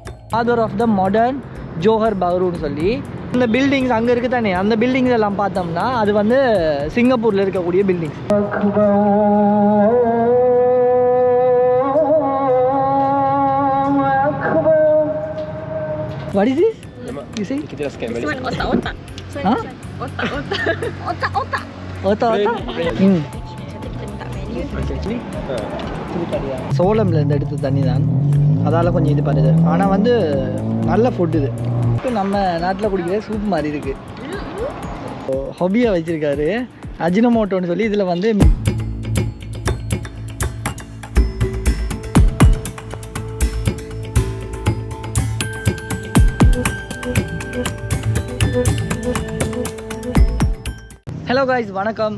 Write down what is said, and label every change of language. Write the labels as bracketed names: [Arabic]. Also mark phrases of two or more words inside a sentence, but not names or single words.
[English] Father of the Modern [Tamil] ஜோஹர் பஹ்ருன்னு சொல்லி இந்த பில்டிங்ஸ் அங்கே இருக்குது தானே, அந்த பில்டிங்ஸ் எல்லாம் பார்த்தோம்னா அது வந்து சிங்கப்பூரில் இருக்கக்கூடிய பில்டிங்ஸ். [English] What is this? You say? [Malay] Kita dah scan [English] This [Malay] balik. [English] one otak-otak. Huh? [Malay] Otak-otak. Otak-otak. Otak-otak? Nanti kita minta menu. [Tamil] சோளம்லேருந்து எடுத்த தண்ணி தான், அதால் கொஞ்சம் இது பண்ணுது. ஆனால் வந்து நல்ல ஃபுட் இது. இப்போ நம்ம நாட்டில் குடிக்கிற சூப் மாதிரி இருக்குது. ஹாபியாக வச்சுருக்காரு அஜினோமோட்டோன்னு சொல்லி. இதில் வந்து [English] hello guys, [Tamil] வணக்கம்.